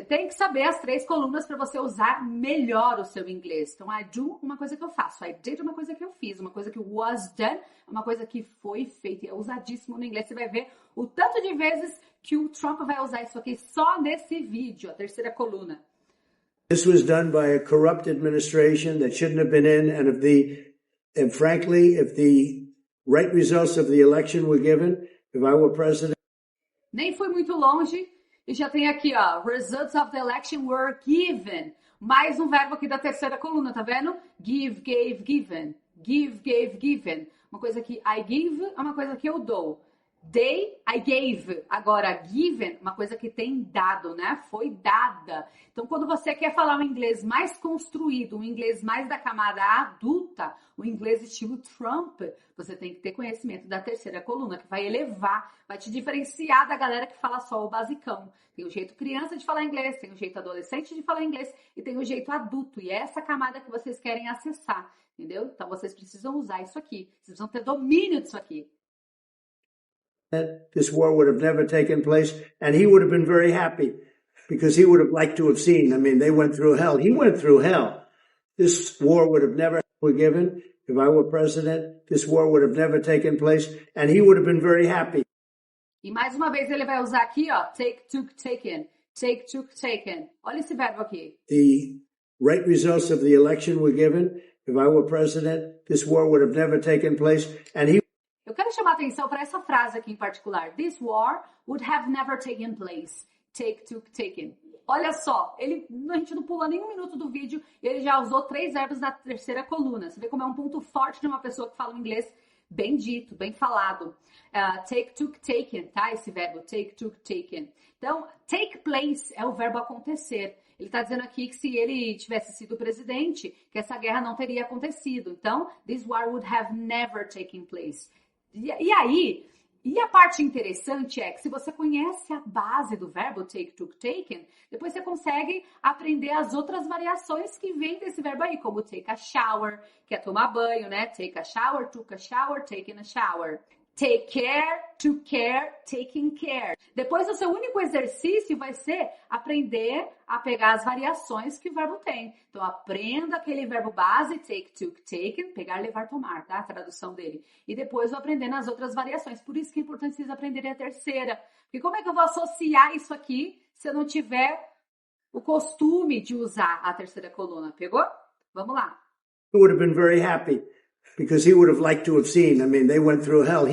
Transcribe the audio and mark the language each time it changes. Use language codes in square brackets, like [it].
[pt] Você tem que saber as 3 colunas para você usar melhor o seu inglês. Então, [en] I do, [pt] uma coisa que eu faço. [en] I did, [pt] uma coisa que eu fiz. Uma coisa que [en] was done, [pt] uma coisa que foi feita. É usadíssimo no inglês. Você vai ver o tanto de vezes que o Trump vai usar isso aqui só nesse vídeo, a terceira coluna. [en] This was done by a corrupt administration that shouldn't have been in, and frankly, if the right results of the election were given, if I were president... [pt] Nem fui muito longe. E já tem aqui, ó, [en] results of the election were given. [pt] Mais um verbo aqui da terceira coluna, tá vendo? [en] Give, gave, given. Give, gave, given. [pt] Uma coisa que [en] I give [pt] é uma coisa que eu dou. [en] They, I gave. [pt] Agora, given, uma coisa que tem dado, né? Foi dada. Então, quando você quer falar um inglês mais construído, um inglês mais da camada adulta, o inglês estilo Trump, você tem que ter conhecimento da terceira coluna, que vai elevar, vai te diferenciar da galera que fala só o basicão. Tem o jeito criança de falar inglês, tem o jeito adolescente de falar inglês e tem o jeito adulto. E é essa camada que vocês querem acessar, entendeu? Então, vocês precisam usar isso aqui. Vocês precisam ter domínio disso aqui. [en] This war would have never taken place, and he would have been very happy because he would have liked to have seen. I mean, they went through hell. He went through hell. This war would have never been given. If I were president, this war would have never taken place, and he would have been very happy. [pt] E mais uma vez ele vai usar aqui, ó, [en] take, took, taken. Take, took, taken. [pt] Olha esse verbo aqui. [en] The right results of the election were given. If I were president, this war would have never taken place, and he... [pt] Eu quero chamar atenção para essa frase aqui em particular. [en] This war would have never taken place. Take, took, taken. [pt] Olha só, a gente não pula nem um minuto do vídeo e ele já usou 3 verbos da terceira coluna. Você vê como é um ponto forte de uma pessoa que fala um inglês bem dito, bem falado. [en] Take, took, taken, tá? [pt] Esse verbo, [en] take, took, taken. [pt] Então, take place é o verbo acontecer. Ele está dizendo aqui que se ele tivesse sido presidente, que essa guerra não teria acontecido. Então, [en] this war would have never taken place. [pt] E aí, e a parte interessante é que se você conhece a base do verbo [en] take, took, taken, [pt] depois você consegue aprender as outras variações que vêm desse verbo aí, como [en] take a shower, [pt] que é tomar banho, né? [en] Take a shower, took a shower, taken a shower. Take care, to care, taking care. [pt] Depois o seu único exercício vai ser aprender a pegar as variações que o verbo tem. Então aprenda aquele verbo base, [en] take, took, taken, [pt] pegar, levar, tomar, tá? A tradução dele. E depois vou aprender nas outras variações. Por isso que é importante vocês aprenderem a terceira. Porque como é que eu vou associar isso aqui se eu não tiver o costume de usar a terceira coluna? Pegou? Vamos lá. [en] He would have been very happy. Because he would have liked to have seen. I mean, they went through hell.